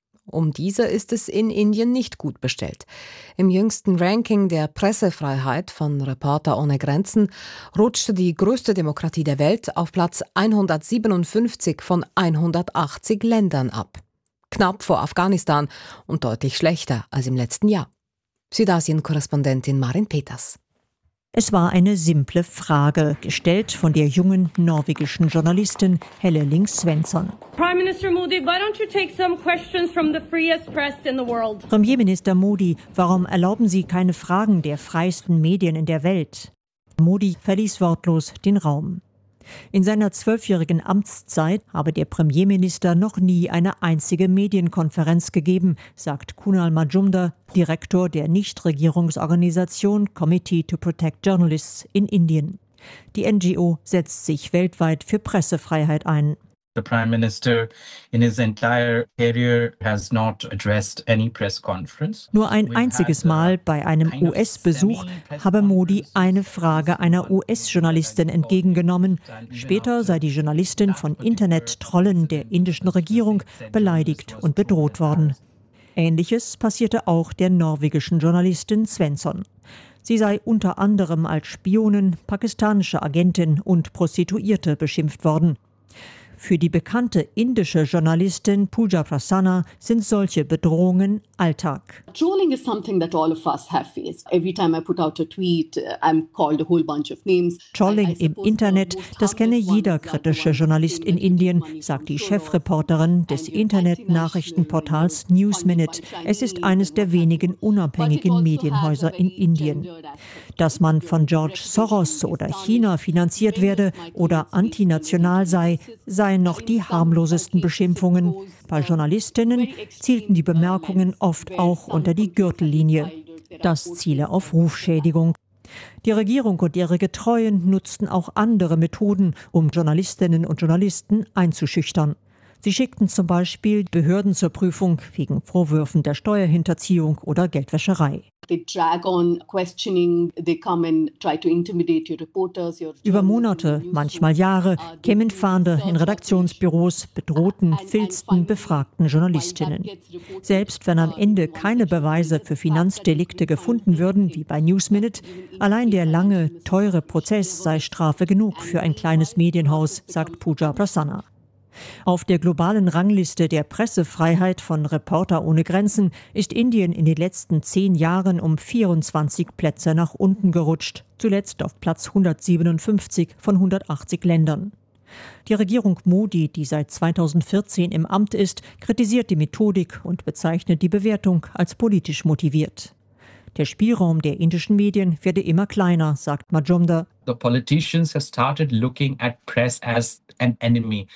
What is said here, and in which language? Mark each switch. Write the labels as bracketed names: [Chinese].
[German] Um diese ist es in Indien nicht gut bestellt. Im jüngsten Ranking der Pressefreiheit von Reporter ohne Grenzen rutschte die größte Demokratie der Welt auf Platz 157 von 180 Ländern ab. Knapp vor Afghanistan und deutlich schlechter als im letzten Jahr. Südasien-Korrespondentin Marin Peters. Es war eine simple Frage, gestellt von der jungen norwegischen Journalistin Helle Lyng-Svensson. [English] Prime Minister Modi, why don't you take some questions from the freest press in the world? [German] Premierminister Modi, warum erlauben Sie keine Fragen der freiesten Medien in der Welt? Modi verließ wortlos den Raum. In seiner 12-jährigen Amtszeit habe der Premierminister noch nie eine einzige Medienkonferenz gegeben, sagt Kunal Majumdar, Direktor der Nichtregierungsorganisation Committee to Protect Journalists in Indien. Die NGO setzt sich weltweit für Pressefreiheit ein. [English] The Prime Minister in his entire career has not addressed any press conference. [German] Nur ein einziges Mal bei einem US-Besuch habe Modi eine Frage einer US-Journalistin entgegengenommen. Später sei die Journalistin von Internet-Trollen der indischen Regierung beleidigt und bedroht worden. Ähnliches passierte auch der norwegischen Journalistin Svensson. Sie sei unter anderem als Spionin, pakistanische Agentin und Prostituierte beschimpft worden. Für die bekannte indische Journalistin Pooja Prasanna sind solche Bedrohungen Alltag. [English] Trolling is something that all of us have faced. Every time I put out a tweet, I'm called a whole bunch of names. [German] Trolling im Internet, das kenne jeder kritische Journalist in Indien, sagt die Chefreporterin des Internet-Nachrichtenportals News Minute. Es ist eines der wenigen unabhängigen Medienhäuser in Indien. Dass man von George Soros oder China finanziert werde oder antinational sei, seien noch die harmlosesten Beschimpfungen. Bei Journalistinnen zielten die Bemerkungen oft auch unter die Gürtellinie. Das ziele auf Rufschädigung. Die Regierung und ihre Getreuen nutzten auch andere Methoden, um Journalistinnen und Journalisten einzuschüchtern. Sie schickten zum Beispiel Behörden zur Prüfung wegen Vorwürfen der Steuerhinterziehung oder Geldwäscherei. [English] They drag on questioning, they come and try to intimidate your reporters. [German] Über Monate, manchmal Jahre, kämen Fahnder in Redaktionsbüros, bedrohten, filzten, befragten Journalistinnen. Selbst wenn am Ende keine Beweise für Finanzdelikte gefunden würden, wie bei News Minute, allein der lange, teure Prozess sei Strafe genug für ein kleines Medienhaus, sagt Pooja Prasanna. Auf der globalen Rangliste der Pressefreiheit von Reporter ohne Grenzen ist Indien in den letzten 10 Jahren um 24 Plätze nach unten gerutscht, zuletzt auf Platz 157 von 180 Ländern. Die Regierung Modi, die seit 2014 im Amt ist, kritisiert die Methodik und bezeichnet die Bewertung als politisch motiviert. Der Spielraum der indischen Medien werde immer kleiner, sagt Majumdar. [English] The politicians have started looking at press as an enemy.